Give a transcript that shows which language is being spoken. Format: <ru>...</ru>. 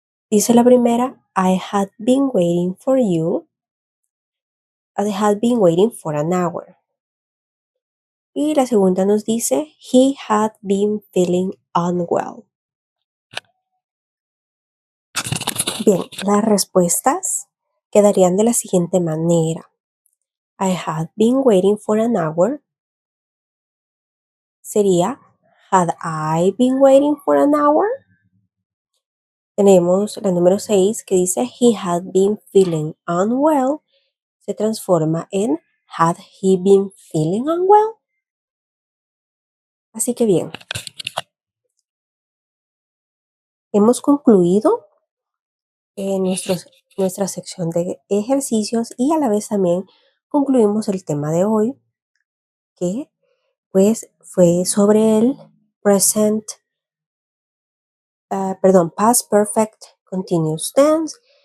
<en>Dice la primera, I had been waiting for you. I had been waiting for an hour.</en> <es>Y la segunda nos dice,</es> <en>he had been feeling unwell.</en> <es>Bien, las respuestas quedarían de la siguiente manera.</es> <en>I had been waiting for an hour. Sería, had I been waiting for an hour?</en> <es>Tenemos la número 6 que dice</es> <en>he had been feeling unwell.</en> <es>Se transforma en</es> <en>had he been feeling unwell.</en> <es>Así que bien, hemos concluido nuestra sección de ejercicios y a la vez también concluimos el tema de hoy, que pues fue sobre el present, past perfect continuous tense.</es>